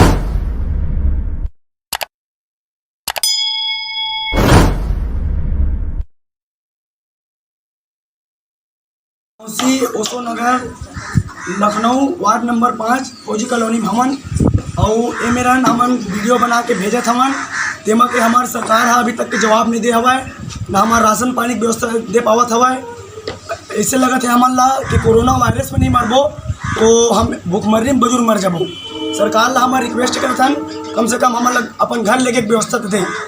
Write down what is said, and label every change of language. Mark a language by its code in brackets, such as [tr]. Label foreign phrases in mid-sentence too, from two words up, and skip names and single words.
[hne] ओसो नगर लखनऊ वार्ड नंबर 5 फौजी कॉलोनी भवन और मेरा हमन वीडियो बना के भेजे हवन। तेमा के हमार सरकार अभी तक के जवाब नहीं दे हवा है, ना हमार राशन पानी की व्यवस्था दे पावत हवा है। ऐसे लगत है हमन ला कि कोरोना वायरस में नहीं मरबो तो हम भूखमरी में बुजुर्ग मर जाबो। सरकार ला हमार रिक्वेस्ट करत हन, कम से कम हमन अपन घर लेके व्यवस्था दें।